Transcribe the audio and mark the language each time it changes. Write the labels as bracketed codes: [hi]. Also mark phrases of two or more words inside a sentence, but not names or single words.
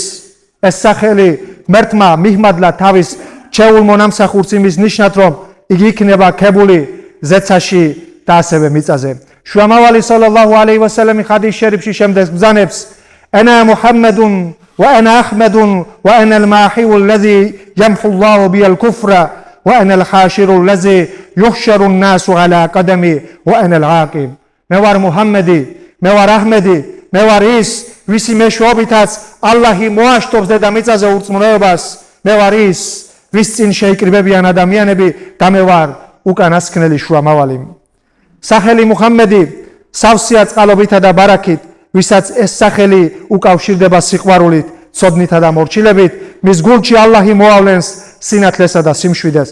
[ka] ეს სახელი ღმერთმა მიჰმადლა თავის ჩეულ მონამსახურს იმის ნიშნად, რომ იგი იქნება ქებული ზეცაში და ასევე მიწაზე. შუამავალი [ar] صلى الله عليه وسلم [ka] ჰადის შერიფში შემდეგს ბრძანებს: [ar] أنا محمد وأنا أحمد وأنا الماحي الذي يمحو الله بي الكفر وأنا الحاشر الذي يحشر الناس على قدمي وأنا العاقب. [ka] მე ვარ მუჰამმედი, მე ვარ აჰმედი, მე ვარ ის, ვისი მეშვეობითაც ალლაჰი მოაშტობს დედამიწაზე ურწმუნოებას მე ვარ ის, ვის წინ შეიკრიბებიან ადამიანები და მე ვარ უკანასკნელი შუამავალი. სახელი მუჰამმედი სავსეა წყალობითა და ბარაქით, ვისაც ეს სახელი უკავშირდება სიყვარულით, ცოდნითა და მორჩილებით, მის გულში ალლაჰი მოავლენს სინათლესა და სიმშვიდეს.